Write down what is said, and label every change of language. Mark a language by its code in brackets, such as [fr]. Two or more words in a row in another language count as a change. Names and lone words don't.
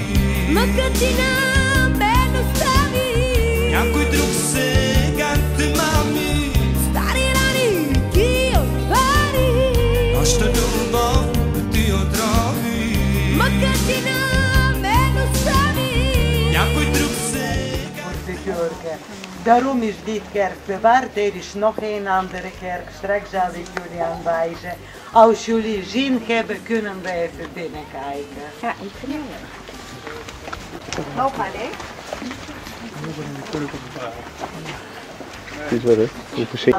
[bg] мъкът ти на мен остави. Някой друг сега те мами. Стари рани ти отвори, Нашата любов ти отрови. мъкът ти на мен остави. Някой друг сега. [nl] Daarom is dit kerk bewaard. Er is nog een andere kerk. Straks zal ik jullie aanwijzen. Als jullie zin hebben, kunnen we even binnenkijken. Ja, ik vind het wel. Loop maar, hè? Het is wel, hè? Hoe